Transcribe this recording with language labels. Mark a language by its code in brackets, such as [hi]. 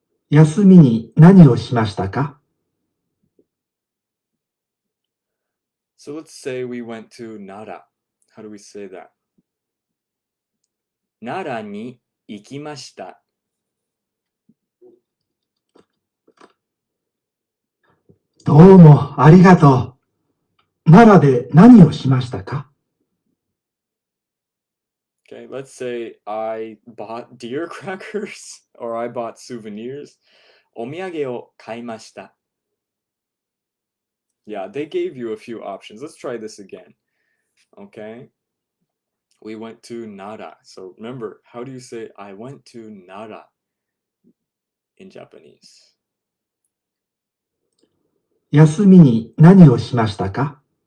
[ja] 休みに何をしましたか？ [en] So let's say we went to Nara. How do we say that? [ja] 奈良に行きました。どうもありがとう。奈良で何をしましたか？ [en] Okay, let's say I bought deer crackers or I bought souvenirs. [ja] お土産を買いました。 [en] Yeah, they gave you a few options. Let's try this again. Okay. We went to Nara. So remember, how do you say I went to Nara? in Japanese? [ja] 休みに何をしましたか？